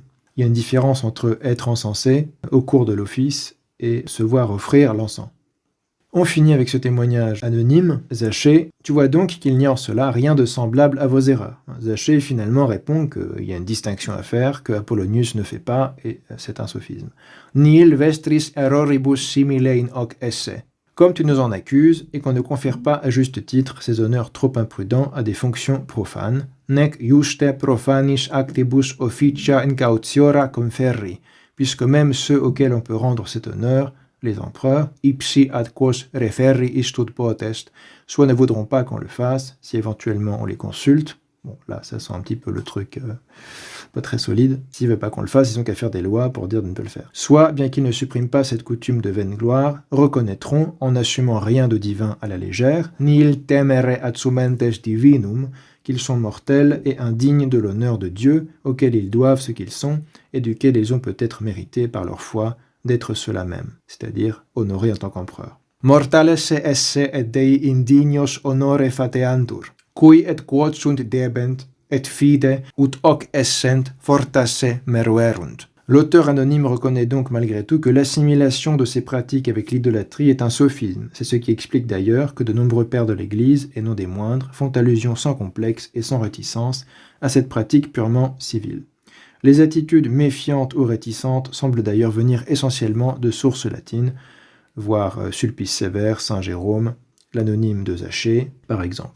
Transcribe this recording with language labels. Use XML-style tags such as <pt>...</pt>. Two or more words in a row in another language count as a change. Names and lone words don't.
<fr>Il y a une différence entre être encensé au cours de l'office et se voir offrir l'encens. On finit avec ce témoignage anonyme. Zachée, tu vois donc qu'il n'y a en cela rien de semblable à vos erreurs. Zachée finalement répond qu'il y a une distinction à faire, que Apollonius ne fait pas, et c'est un sophisme.</fr> <la>Nihil vestris erroribus simile in hoc esse.</la> <fr>Comme tu nous en accuses, et qu'on ne confère pas à juste titre ces honneurs trop imprudents à des fonctions profanes,</fr> <la>nec juste profanis actibus officia incautiora conferri,</la> <fr>puisque même ceux auxquels on peut rendre cet honneur, les empereurs,</fr> <la>ipsi ad quos referri istud potest,</la> <fr>soit ne voudront pas qu'on le fasse, si éventuellement on les consulte. Bon, là, ça sent un petit peu le truc pas très solide. S'ils ne veulent pas qu'on le fasse, ils n'ont qu'à faire des lois pour dire de ne pas le faire. Soit, bien qu'ils ne suppriment pas cette coutume de vaine gloire, reconnaîtront, en n'assumant rien de divin à la légère,</fr> <la>nihil temere adsumentes divinum,</la> <fr>qu'ils sont mortels et indignes de l'honneur de Dieu, auquel ils doivent ce qu'ils sont, et duquel ils ont peut-être mérité par leur foi d'être ceux-là même, c'est-à-dire honorés en tant qu'empereurs.</fr> <la>Mortales esse et dei indignos honore fateantur, cui et quod sunt debent, et fide, ut hoc essent, fortasse meruerunt.</la> <fr>L'auteur anonyme reconnaît donc malgré tout que l'assimilation de ces pratiques avec l'idolâtrie est un sophisme. C'est ce qui explique d'ailleurs que de nombreux pères de l'Église, et non des moindres, font allusion sans complexe et sans réticence à cette pratique purement civile. Les attitudes méfiantes ou réticentes semblent d'ailleurs venir essentiellement de sources latines, voir Sulpice Sévère, Saint Jérôme, l'anonyme de Zachée, par exemple.</fr>